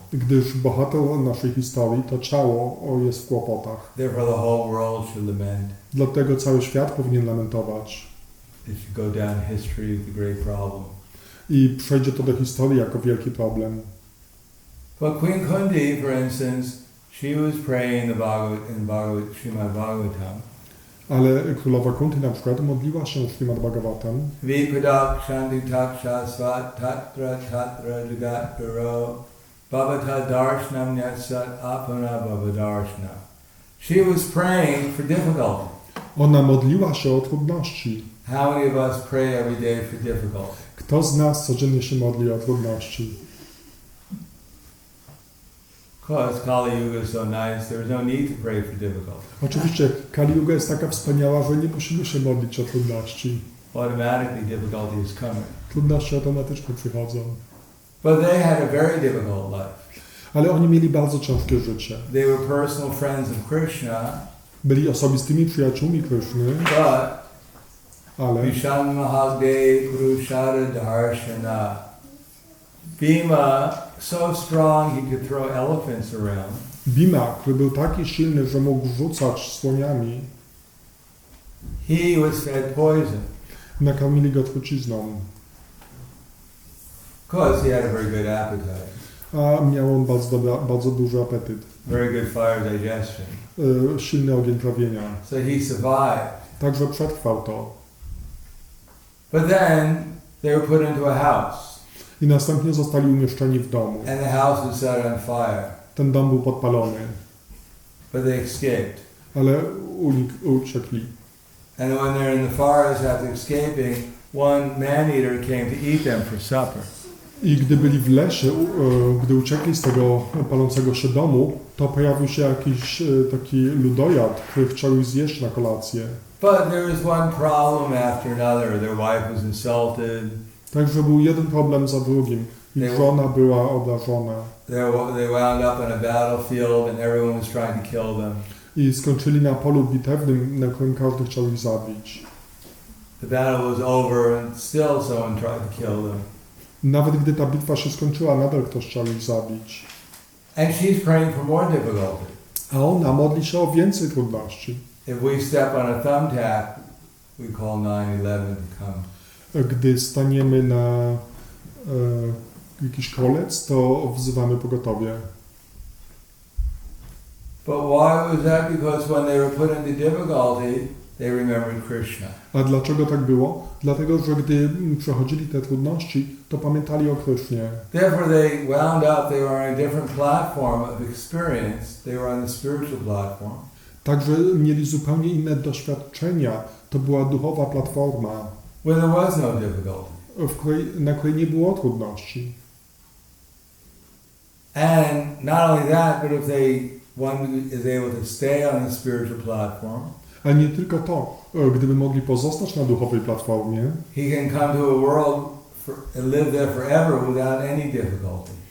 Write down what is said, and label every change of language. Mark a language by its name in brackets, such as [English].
[Polish] Gdyż bohater naszej historii, to ciało jest w kłopotach. [English] Therefore the whole world should lament. [Polish] Dlatego cały świat powinien lamentować. [English] It should go down in history as the great problem. [Polish] I przejdzie to do historii jako wielki problem. [English] But Queen Kundi, for instance, she was praying in Srimad Bhagavatam. [Polish] Ale królowa Kunti na przykład modliła się w Śrimad Bhagavatam. [Sanskrit] Vipadak shanti taksha svat tatra tatra jagat guru bhavata darshanam yatsat apana bhavadarshana. [English] She was praying for difficulty. [Polish] Ona modliła się o trudności. [English] How many of us pray every day for difficulty? [Polish] Kto z nas codziennie się modli o trudności? [English] Because Kali Yuga is so nice, there's no need to pray for difficulty. [Polish] Oczywiście Kali Yuga jest taka wspaniała, że nie musimy się modlić o trudności. [English] Automatically difficulty is coming. [Polish] Trudności automatycznie przychodzą. [English] But they had a very difficult life. [Polish] Ale oni mieli bardzo ciężkie życie. [English] They were personal friends of Krishna. [Polish] Byli osobistymi przyjaciółmi Kryszny, ale [Sanskrit] Vishan Mahagde Purushara Darshana. [English] Bhima, so strong he could throw elephants around. [Polish] Bhima, który był taki silny, że mógł rzucać słoniami, [English] He was fed poison. [Polish] nakarmili go trucizną. [English] Because he had a very good appetite. [Polish] A miał on bardzo duży apetyt. [English] Very good fire digestion. [Polish] Silny ogień trawienia. [English] So he survived. [Polish] Także przetrwał to. [English] But then they were put into a house. [Polish] I następnie zostali umieszczeni w domu. [English] And the house was set on fire. [Polish] Ten dom był podpalony, [English] But they escaped. [Polish] ale uciekli. [English] And when they're in the forest after escaping, one man-eater came to eat them for supper. [Polish] I gdy byli w lesie, gdy uciekli z tego palącego się domu, to pojawił się jakiś taki ludojad, który chciał ich zjeść na kolację. [English] But there was one problem after another. Their wife was insulted. [Polish] Także był jeden problem za drugim. Ich żona była obrażona. [English] They wound up on a battlefield and everyone was trying to kill them. [Polish] I skończyli na polu bitewnym, na którym każdy chciał ich zabić. [English] The battle was over and still someone tried to kill them. [Polish] Nawet gdy ta bitwa się skończyła, nadal ktoś chciał ich zabić. [English] And she's praying for more difficulty. [Polish] A ona modli się o więcej trudności. [English] If we step on a thumbtack, we call 9/11 to come. [Polish] Gdy staniemy na jakiś kolec, to wzywamy pogotowie. [English] But why was that? Because when they were put into difficulty, they remembered Krishna. [Polish] A dlaczego tak było? Dlatego, że gdy przechodzili te trudności, to pamiętali o Krysznie. [English] Therefore they wound up, they were on a different platform of experience. They were on the spiritual platform. [Polish] Także mieli zupełnie inne doświadczenia. To była duchowa platforma, [English] Where there was no difficulty. [Polish] na której nie było trudności. [English] And not only that, but if one is able to stay on the spiritual platform, [Polish] Ale nie tylko to, gdyby mogli pozostać na duchowej platformie, [English] he can come to a world and live there forever without any difficulty.